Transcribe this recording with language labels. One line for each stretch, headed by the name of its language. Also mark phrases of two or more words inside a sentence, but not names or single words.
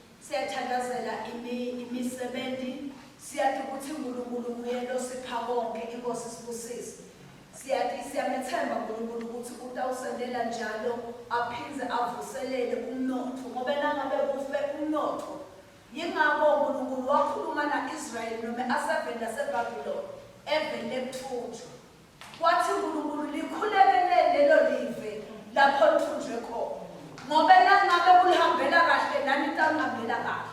Swati: siyathandazela imisebenzi, siyathi ukuthi uNkulunkulu nguye osipha konke, inkosi sibusise. Siyathi siyamethemba uNkulunkulu ukuthi utawusendela njalo aphindze avuselele umnotho ngoba nangabe kufe umnotho. Yingakho uNkulunkulu wakhuluma naIsrael noma asevela seBabylon evele kuthunjwa. Wathi uNkulunkulu likhulekele lelo live lapho lithunjwe khona. Ngoba nangabe kulihambela kahle nani nitahambela kahle.